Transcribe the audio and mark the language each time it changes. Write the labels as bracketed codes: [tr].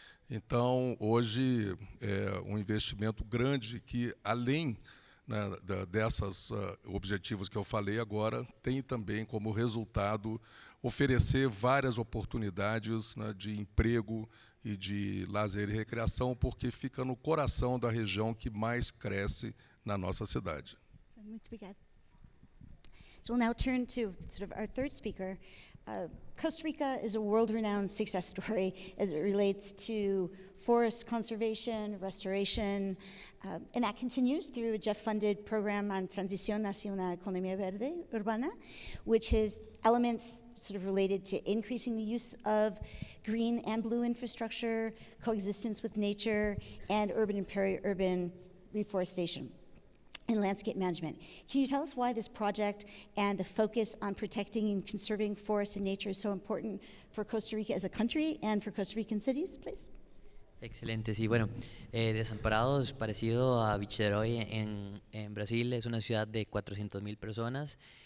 [pt] Então, hoje, é um investimento grande que, além, né, desses objetivos que eu falei agora, tem também como resultado oferecer várias oportunidades, né, de emprego e de lazer e recreação, porque fica no coração da região que mais cresce na nossa cidade. Muito obrigada. [en] So we'll now turn to sort of our third speaker. Costa Rica is a world-renowned success story as it relates to forest conservation, restoration, and that continues through a Jeff-funded program on transición hacia una economía verde urbana, which has elements sort of related to increasing the use of green and blue infrastructure, coexistence with nature, and urban and peri-urban reforestation and landscape management. Can you tell us why this project and the focus on protecting and conserving forests and nature is so important for Costa Rica as a country and for Costa Rican cities, please? [es] Excelente, sí, bueno, Desamparados, parecido a Niteroi en Brasil, es una ciudad de 400,000 personas.